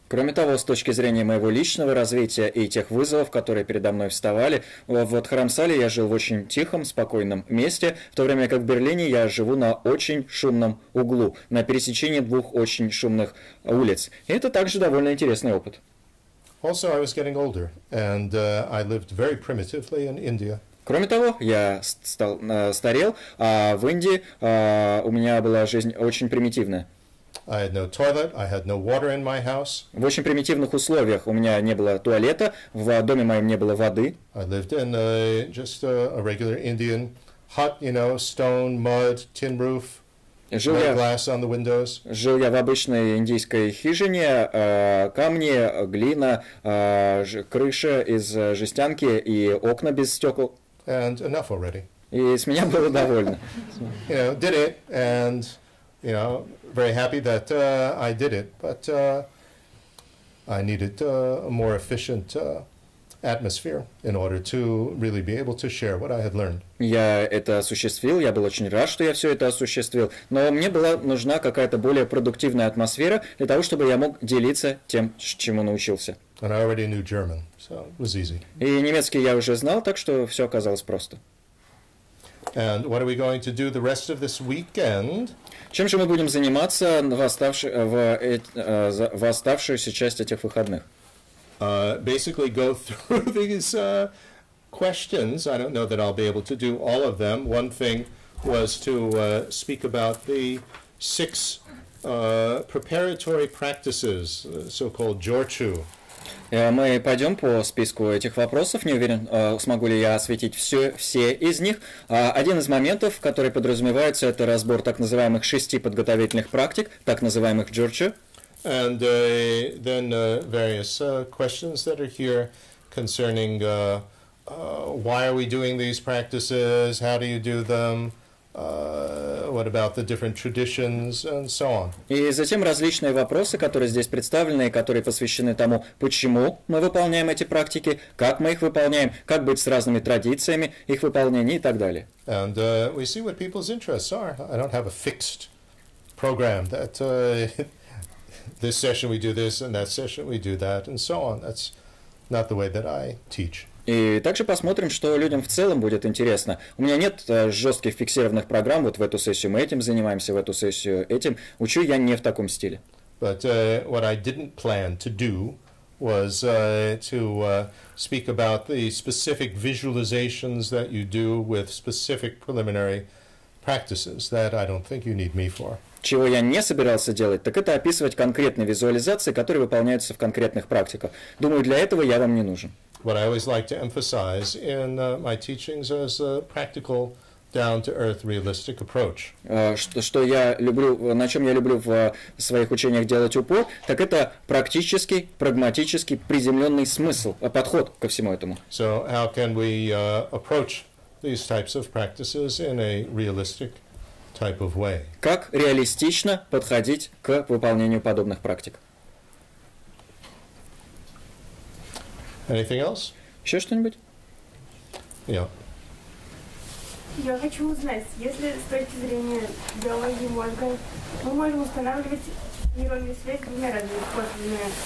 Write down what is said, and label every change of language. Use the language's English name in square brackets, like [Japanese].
[Russian] Кроме того, с точки зрения моего личного развития и тех вызовов, которые передо мной вставали, в Дхарамсале я жил в очень тихом, спокойном месте, в то время как в Берлине я живу на очень шумном углу, на пересечении двух очень шумных улиц. И это также довольно интересный опыт. [English] Also, I was getting older, and I lived very primitively in India. [Russian] Кроме того, я старел, а в Индии у меня была жизнь очень примитивная. [English] I had no toilet, I had no water in my house. [Russian] В очень примитивных условиях у меня не было туалета, в доме моем не было воды. [English] I lived in just a regular Indian hut, you know, stone, mud, tin roof, glass on the windows. [Russian] Жил я в обычной индийской хижине, камни, глина, крыша из жестянки и окна без стекол. [English] And enough already. [Russian] И с меня было довольно. [English] You know, did it, and you know, very happy that I did it, but I needed a more efficient atmosphere in order to really be able to share what I had learned. [Russian] Я это осуществил, я был очень рад, что я все это осуществил, но мне была нужна какая-то более продуктивная атмосфера для того, чтобы я мог делиться тем, чему научился. [English] And I already knew German, so it was easy. [Russian] И немецкий я уже знал, так что все оказалось просто. [English] And what are we going to do the rest of this weekend? [Russian] Чем же мы будем заниматься в оставшуюся часть этих выходных? [English] Basically go through these questions. I don't know that I'll be able to do all of them. One thing was to speak about the 6 preparatory practices, so-called Jorchu. [Russian] Мы пойдем по списку этих вопросов. Не уверен, смогу ли я осветить все из них. Один из моментов, который подразумевается, это разбор так называемых 6 подготовительных практик, так называемых джорчу. [English] And then various questions that are here concerning why are we doing these practices, how do you do them, what about the different traditions, and so on. [Russian] И затем различные вопросы, которые здесь представлены, и которые посвящены тому, почему мы выполняем эти практики, как мы их выполняем, как быть с разными традициями их выполнения и так далее. [English] And we see what people's interests are. I don't have a fixed program that this session we do this, and that session we do that, and so on. That's not the way that I teach. [Russian] И также посмотрим, что людям в целом будет интересно. У меня нет жестких фиксированных программ, вот в эту сессию мы этим занимаемся, в эту сессию этим. Учу я не в таком стиле. [English] But what I didn't plan to do was to speak about the specific visualizations that you do with specific preliminary practices. That I don't think you need me for. [Russian] Чего я не собирался делать, так это описывать конкретные визуализации, которые выполняются в конкретных практиках. Думаю, для этого я вам не нужен. [English] What I always like to emphasize in my teachings is a practical, down-to-earth, realistic approach. [Russian] Что я люблю, на чем я люблю в своих учениях делать упор, так это практический, прагматический, приземленный смысл, подход ко всему этому. [English] So how can we approach these types of practices in a realistic type of way? [Russian] Как реалистично подходить к выполнению подобных практик? [English] Anything else? [Russian] Еще что-нибудь? [English] Yeah. [Russian] Я хочу узнать, если с точки зрения биологии мозга мы можем устанавливать нейронные связи двумя разными способами.